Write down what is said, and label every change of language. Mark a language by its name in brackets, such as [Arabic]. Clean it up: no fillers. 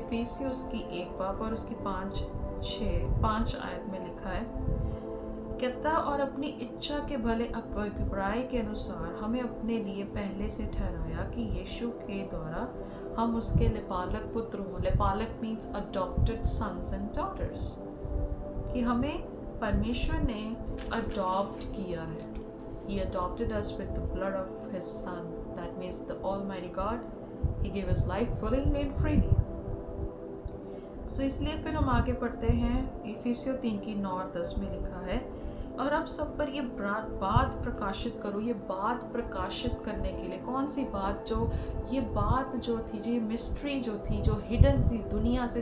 [Hindi] एफिसियों की 1 बाब और उसकी 5 आयत में लिखा है, कहता और अपनी इच्छा के भले अभिप्राय के अनुसार हमें अपने लिए पहले से ठहराया कि यीशु के द्वारा हम उसके लिपालक पुत्र हों। लिपालक [English] means adopted sons and daughters, [Hindi] कि हमें परमेश्वर ने अडॉप्ट किया है। [English] He adopted us with the blood of his son, that means the Almighty God, he gave his life willingly and freely। [Hindi] So इसलिए फिर हम आगे पढ़ते हैं, इफिसियों 3 की 9 और 10 में लिखा है, और अब सब पर ये बात प्रकाशित करो। ये बात प्रकाशित करने के लिए कौन सी बात, ये बात जो थी, ये मिस्ट्री जो थी, जो हिडन थी दुनिया से।